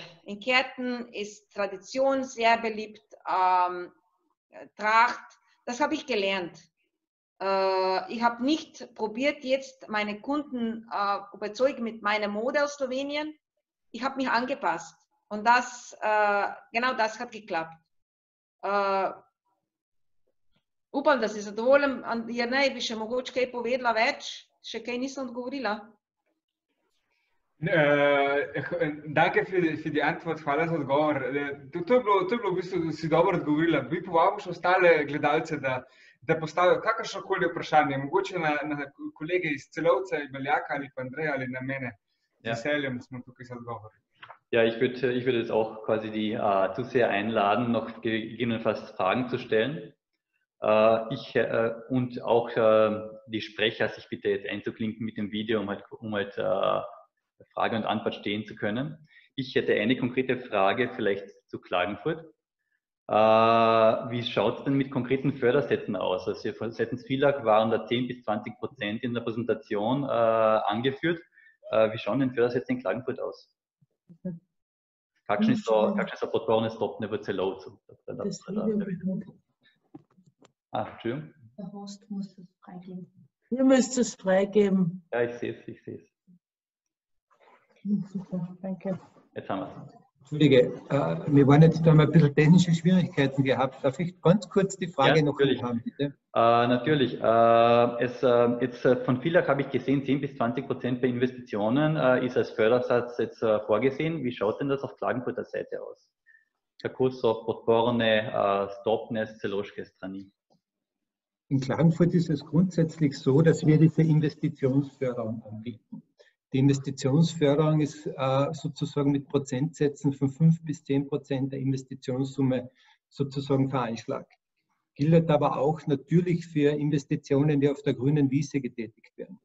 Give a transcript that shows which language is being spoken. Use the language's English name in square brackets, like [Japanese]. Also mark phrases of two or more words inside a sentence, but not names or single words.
[German] In Kärnten ist Tradition sehr beliebt, Tracht, das habe ich gelernt. Ich habe nicht probiert, jetzt meine Kunden überzeugen mit meiner Mode aus Slowenien. Ich habe mich angepasst und genau das hat geklappt. [Slovenian] Upam, da si zadovoljen, Jernej, bi še mogoče kaj povedala več, še kaj nisem odgovorila. [German] Danke für die Antwort, [Slovenian] hvala za odgovor. To je bilo v bistvu, da si dobro odgovorila. Bi povabil še ostale gledalce, da postavijo kakršnokoli vprašanje, mogoče na kolege iz Celovca, Beljaka ali pa Andreja ali na mene. Z veseljem smo tukaj za odgovor. [German] Ja, ich würde jetzt auch quasi die Zuseher einladen, noch gegebenenfalls Fragen zu stellen. Und auch die Sprecher sich bitte jetzt einzuklinken mit dem Video, um halt Frage und Antwort stehen zu können. Ich hätte eine konkrete Frage vielleicht zu Klagenfurt. Wie schaut es denn mit konkreten Fördersätzen aus? Also seitens FILAG waren da 10–20% in der Präsentation angeführt. Wie schauen denn Fördersätze in Klagenfurt aus? [Slovenian] Kakšne so podporne stopnje v Celovcu? [German] Entschuldigung. Der Host muss es freigeben. Ihr müsst es freigeben. Ja, ich sehe es. Super, danke. Jetzt haben wir es. Entschuldige, wir waren jetzt da mal ein bisschen technische Schwierigkeiten gehabt. Darf ich ganz kurz die Frage noch haben, bitte? Natürlich. Jetzt von FILAG habe ich gesehen, 10–20% bei Investitionen ist als Fördersatz jetzt vorgesehen. Wie schaut denn das auf Klagenfurter Seite aus? [Slovenian] Kako so podporne stopnje celoške strani? [German] In Klagenfurt ist es grundsätzlich so, dass wir diese Investitionsförderung anbieten. Die Investitionsförderung ist sozusagen mit Prozentsätzen von 5–10% der Investitionssumme sozusagen veranschlagt. gilt aber auch natürlich für Investitionen, die auf der grünen Wiese getätigt werden.